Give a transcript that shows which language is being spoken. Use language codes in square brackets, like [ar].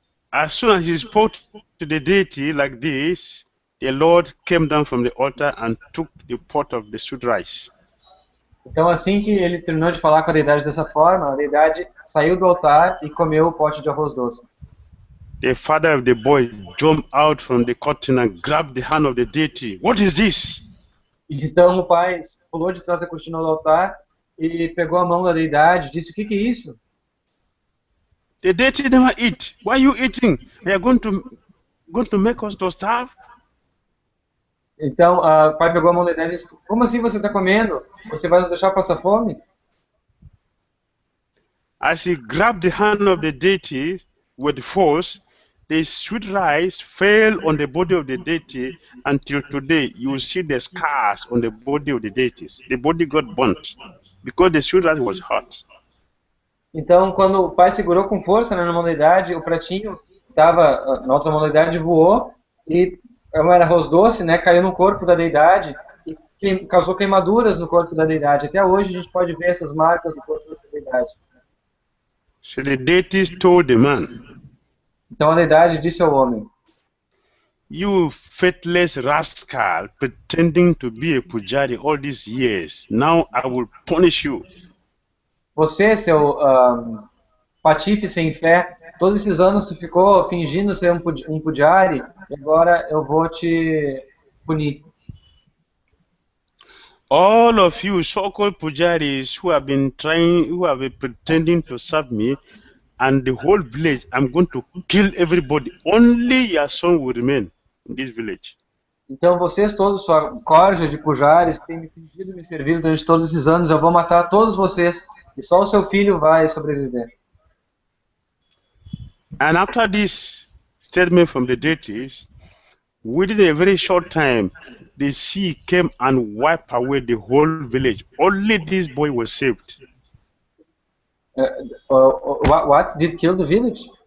[en] As soon as he spoke to the deity like this, the Lord came down from the altar and took the pot of the sweet rice. [pt] Então assim que ele terminou de falar com a deidade dessa forma, a deidade saiu do altar e comeu o pote de arroz doce. [en] The father of the boy jumped out from the curtain and grabbed the hand of the deity. What is this? [pt] Então o pai pulou de trás da cortina do altar e pegou a mão da deidade e disse, o que é isso? [en] The deity never eat. Why are you eating? Are you going to make us to starve? [pt] Então o pai pegou a mão da deidade e disse, como assim você está comendo? Você vai nos deixar passar fome? [en] As he grabbed the hand of the deity with force, the sweet rice fell on the body of the deity. Until today, you will see the scars on the body of the deities. The body got burnt because the sweet rice was hot. [pt] Então, quando o pai segurou com força, né, na mão da deidade, o pratinho estava na outra mão da deidade, voou e era arroz doce, né, caiu no corpo da deidade e causou queimaduras no corpo da deidade. Até hoje a gente pode ver essas marcas no corpo dessa deidade. [en] So the deities told the man, [pt] então a deidade disse ao homem, [en] you faithless rascal, pretending to be a pujari all these years, now I will punish you. [pt] Você, seu patife sem fé, todos esses anos tu ficou fingindo ser um pujari e agora eu vou te punir. [en] All of you so-called pujaris who have been pretending to serve me, and the whole village, I'm going to kill everybody. Only your son will remain in this village. [pt] Então vocês todos, sua corja de pujaris, que tem me fingido me servir durante todos esses anos, eu vou matar todos vocês e só o seu filho vai sobreviver. [en] And after this statement from the deities, within a very short time, the sea came and wiped away the whole village. Only this boy was saved. What did kill the village?